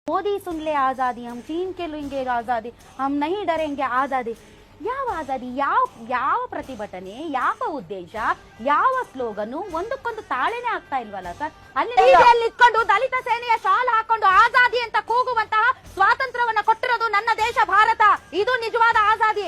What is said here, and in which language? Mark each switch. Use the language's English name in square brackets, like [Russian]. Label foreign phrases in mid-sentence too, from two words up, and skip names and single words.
[Hindi] मोदी सुन ले आजादी, हम चीन के लेंगे आजादी, हम नहीं डरेंगे आजादी. [Kannada] ಯಾವ ಆಜಾದಿ, ಯಾವ ಪ್ರತಿಭಟನೆ, ಯಾವ ಉದ್ದೇಶ, ಯಾವ ಸ್ಲೋಗನು ಒಂದಕ್ಕೊಂದು ತಾಳೆನೇ ಆಗ್ತಾ ಇಲ್ವಲ್ಲ ಸರ್. ಅಲ್ಲಿ ಇಟ್ಕೊಂಡು ದಲಿತ ಸೇನೆಯ ಶಾಲ್ ಹಾಕೊಂಡು ಆಜಾದಿ ಅಂತ ಕೂಗುವಂತಹ ಸ್ವಾತಂತ್ರ್ಯವನ್ನ ಕೊಟ್ಟಿರೋದು ನನ್ನ ದೇಶ ಭಾರತ. ಇದು ನಿಜವಾದ ಆಜಾದಿ.